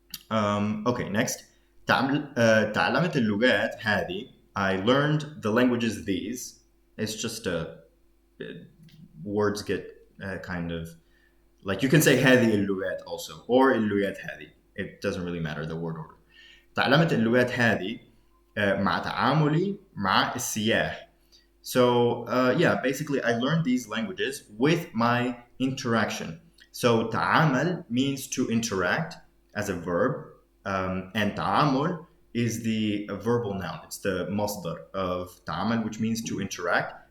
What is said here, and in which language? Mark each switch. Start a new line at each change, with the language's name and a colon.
English: Okay, next.
Arabic: تعلمت اللغات هذه.
English: I learned the languages these. It's just words get kind of like, you can say
Arabic: هذه اللغات
English: also, or
Arabic: اللغات هذه.
English: It doesn't really matter the word order.
Arabic: تعلمت اللغات هذه مع تعاملي مع السياح.
English: So yeah, basically I learned these languages with my interaction. So تعامل means to interact as a verb, and تعامل is the verbal noun. It's the masdar of تعامل, which means to interact.